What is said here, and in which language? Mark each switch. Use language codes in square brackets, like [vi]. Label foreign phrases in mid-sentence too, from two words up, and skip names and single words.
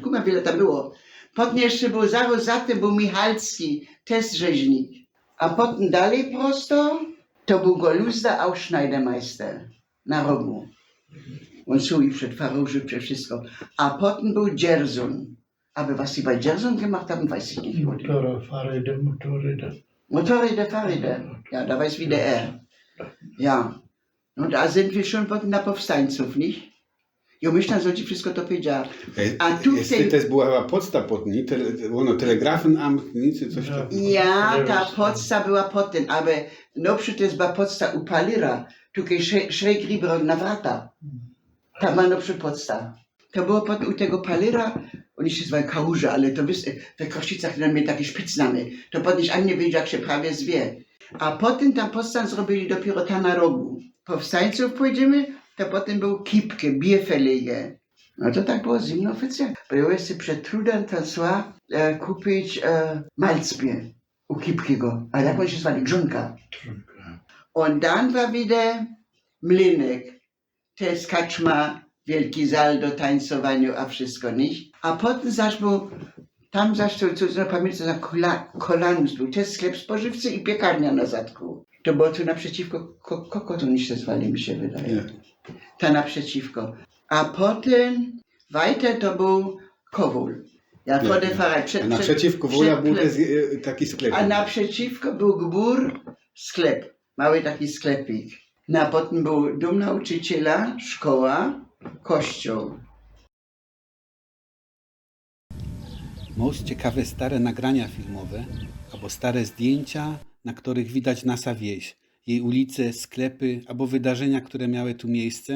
[pl] Kuma, wiele tam było. Potem jeszcze był zaraz za tym był Michalski, też rzeźnik. A potem dalej prosto, to był Goluzda, [de] auch Schneidermeister, [pl] na rogu. On szł i przed Faruży, przed wszystko. A potem był Dzierzun. [de] Aber was sie bei Dzierzun gemacht haben, weiß ich nicht. Motorräder. Ja, da weiß wie der er. Ja. Und da sind wir schon [pl] potem na Powstańców, [de] nicht? [pl] Jo, myślę, że ci wszystko to powiedziała. A tu też była podsta pod niej, Telegrafenamt, czy coś takiego. Ja, ta podsta była potem, ale naprzód też była podsta u Palira, tutaj [de] schräg rüber [pl] od Nawrata. Tam była naprzód podsta. To było potem u tego Palira, oni się zwają Kałuża, ale to wiesz, w Krościcach tam mieli takie spitznamy. To potem nikt nie wiedział, jak się prawie zwie. A potem tam podstę zrobili dopiero tam na rogu. Powstańców pójdziemy, to potem był Kipke, Bierverleger. No to tak było zimno oficjalnie. Bo ja jeszcze przed trudem tam szła kupić Malzbier u Kipkego. A jak on się zwali? Grzonka. [de] Und dann war wieder Mlinek. [pl] Też kaczma, wielki zal do tańcowaniu, a wszystko, nie? A potem zaś był, tam zaś to, co pamiętam, na Kolanus był, też sklep spożywczy i piekarnia na zadku. To było tu naprzeciwko, Kokot oni się zwali, mi się wydaje. Ta naprzeciwko. A potem, weiter to był Kowul. [de] Ja vor der Pfarrei. [pl] A naprzeciwko wola był taki sklep. A naprzeciwko był gbur, sklep. Mały taki sklepik. Na potem był dom nauczyciela, szkoła, kościół. Most ciekawe stare nagrania filmowe, albo stare zdjęcia, na których widać nasza wieś, jej ulice, sklepy, albo wydarzenia, które miały tu miejsce.